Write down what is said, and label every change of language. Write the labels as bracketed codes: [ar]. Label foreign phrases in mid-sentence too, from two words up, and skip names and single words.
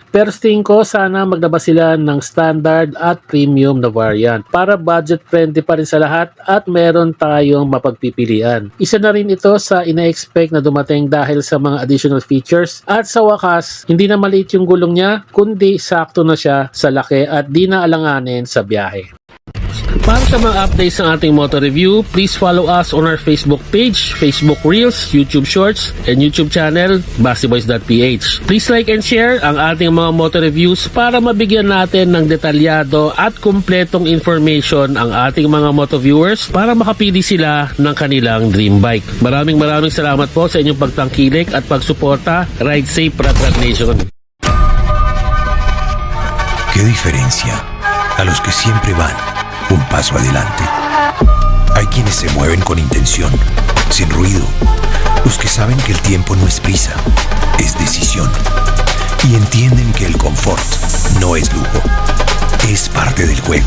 [tl] Pero sa tingin ko, sana maglabas sila ng standard at premium na variant para [en] budget friendly [tl] pa rin sa lahat at meron tayong mapagpipilian. Isa na rin ito sa ina-expect na dumating dahil sa mga [en] additional features [tl] at sa wakas, hindi na maliit yung gulong niya kundi sakto na siya sa laki at di na alanganin sa biyahe. Para sa mga [en] updates [tl] ng ating [en] motor review, please follow us on our Facebook page, Facebook Reels, YouTube Shorts, and YouTube channel, BastiBoys.ph. Please like and share [tl] ang ating mga [en] motor reviews [tl] para mabigyan natin ng detalyado at kumpletong information ang ating mga [en] moto viewers [tl] para makapili sila ng kanilang [en] dream bike. [tl] Maraming salamat po sa inyong pagtangkilik at pagsuporta. [en] Ride safe, Ratrat Nation. [es] ¿Qué diferencia a los que siempre van un paso adelante? Hay quienes se mueven con intención, sin ruido. Los que saben que el tiempo no es prisa, es decisión. Y entienden que el confort no es lujo, es parte del juego.